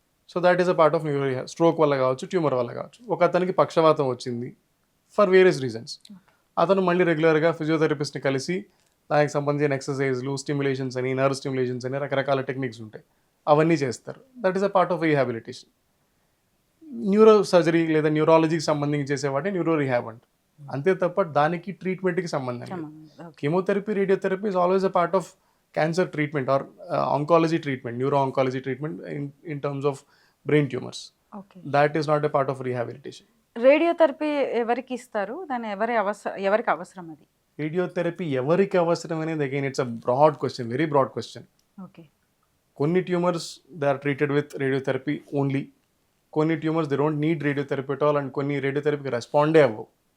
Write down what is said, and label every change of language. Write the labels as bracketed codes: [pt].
[en] So that is a part of neuro rehab. [te] Stroke వల్ల కావచ్చు, tumour వల్ల కావచ్చు. ఒక అతనికి పక్షవాతం వచ్చింది [en] for various reasons, [te] అతను మళ్ళీ రెగ్యులర్గా ఫిజియోథెరపిస్ట్ని కలిసి దానికి సంబంధించిన ఎక్సర్సైజ్లు, స్టిమ్యులేషన్స్ అని, నర్వ్ స్టిమ్యులేషన్స్ అని రకరకాల టెక్నిక్స్ ఉంటాయి, అవన్నీ చేస్తారు. [en] That is a part of rehabilitation. [te] Neuro surgery లేదా న్యూరాలజీకి సంబంధించి చేసేవాటే న్యూరో రీహాబ్ అంట. అంతే తప్ప దానికి ట్రీట్మెంట్కి సంబంధం లేదు. [en] Chemotherapy, radiotherapy is always a part of cancer treatment or oncology treatment, neuro-oncology treatment in terms of brain tumors. Okay. That is not a part of rehabilitation. [te] Radiotherapy ఎవరికి ఇస్తారు? దాని ఎవరికి అవసరం అది? రేడియోథెరపీ ఎవరికి అవసరం అనేది [en] Again it's a broad question, very broad question. Okay. కొన్ని tumours they are treated with radiotherapy only, కొన్ని tumours they don't need radiotherapy at all, and [te] కొన్ని రేడియోథెరపీకి రెస్పాండే అవ్వవు.